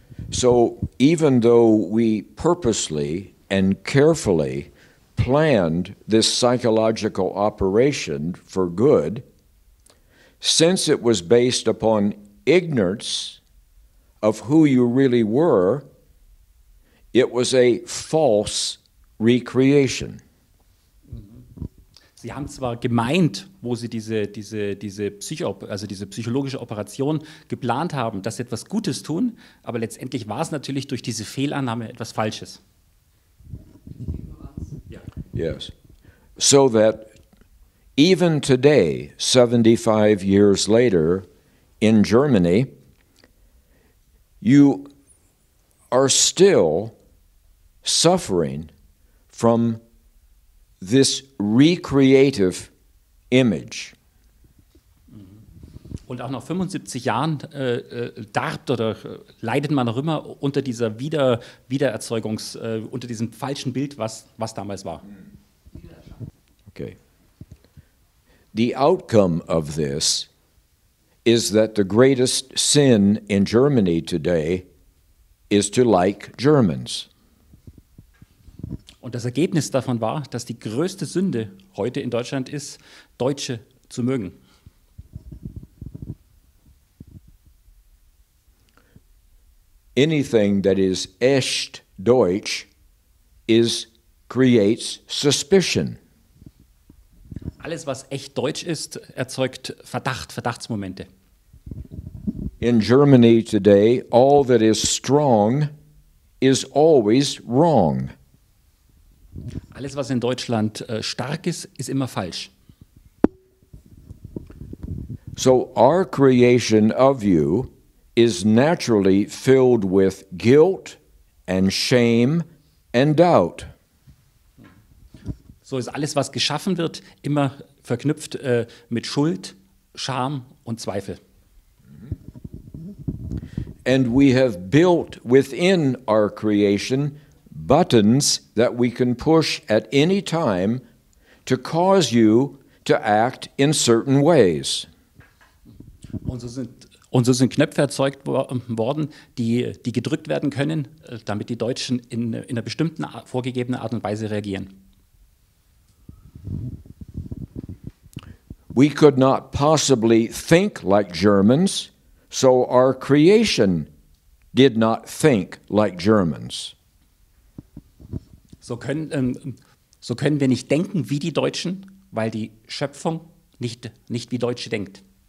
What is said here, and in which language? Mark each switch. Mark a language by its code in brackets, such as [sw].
[en] So even though we purposely and carefully planned this psychological operation for good, since it was based upon ignorance of who you really were, it was a false recreation. [de] Sie haben zwar gemeint, wo sie diese psychologische Operation geplant haben, dass sie etwas Gutes tun, aber letztendlich war es natürlich durch diese Fehlannahme etwas Falsches. Ja. [en] Yes. So that even today, 75 years later, in Germany, you are still suffering from this recreative image. [de] Und auch nach 75 Jahren darbt oder leidet man noch immer unter dieser unter diesem falschen Bild, was damals war. Okay. [en] The outcome of this is that the greatest sin in Germany today is to like Germans. [de] Und das Ergebnis davon war, dass die größte Sünde heute in Deutschland ist, Deutsche zu mögen. [en] Anything that is [de] echt Deutsch [en] creates suspicion. [de] Alles, was echt deutsch ist, erzeugt Verdachtsmomente. [en] In Germany today, all that is strong is always wrong. [de] Alles, was in Deutschland stark ist, ist immer falsch. [en] So our creation of you is naturally filled with guilt and shame and doubt. [de] So ist alles, was geschaffen wird, immer verknüpft mit Schuld, Scham und Zweifel. [en] And we have built within our creation buttons that we can push at any time to cause you to act in certain ways. [de] Und so sind Knöpfe erzeugt worden, die gedrückt werden können, damit die Deutschen in einer bestimmten vorgegebenen Art und Weise reagieren. [en] We could not possibly think like Germans, so our creation did not think like Germans. [de] So können wir nicht denken wie die Deutschen, weil die Schöpfung nicht wie Deutsche denkt.